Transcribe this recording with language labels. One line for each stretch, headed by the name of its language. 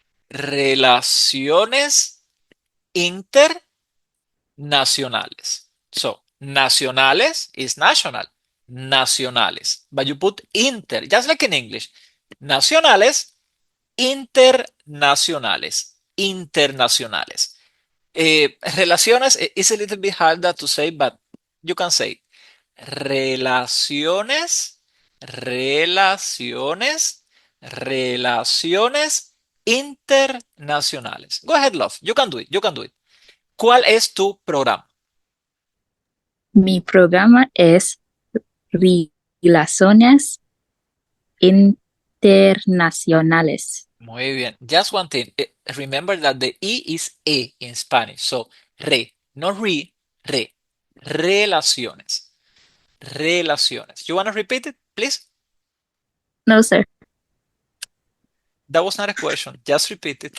Spanish: Relaciones internacionales.
English: So, nacionales is national. Nacionales. But you put inter, just like in English.
Spanish: Nacionales, internacionales.
English: Internacionales. Relaciones is a little bit harder to say, but you can say
Spanish: relaciones, relaciones, relaciones internacionales.
English: Go ahead, love. You can do it. You can do it.
Spanish: ¿Cuál es tu programa? Mi programa es relaciones internacionales. Muy bien.
English: Just one thing. Remember that the E is E in Spanish. So, re, no re, re.
Spanish: Relaciones. Relaciones.
English: You want to repeat it, please? No, sir. That was not a question. Just repeat it.